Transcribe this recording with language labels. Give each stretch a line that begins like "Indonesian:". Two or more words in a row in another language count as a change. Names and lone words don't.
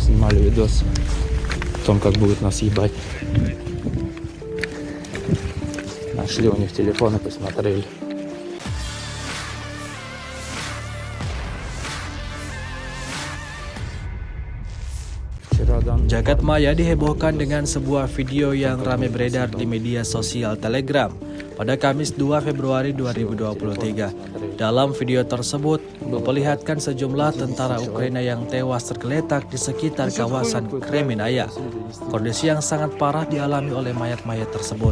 Russian: снимали видос о том, как будут нас ебать. Нашли у них телефоны, посмотрели.
Indonesian: Jagat maya dihebohkan dengan sebuah video yang ramai beredar di media sosial Telegram pada Kamis 2 Februari 2023. Dalam video tersebut memperlihatkan sejumlah tentara Ukraina yang tewas tergeletak di sekitar kawasan Kreminaya. Kondisi yang sangat parah dialami oleh mayat-mayat tersebut.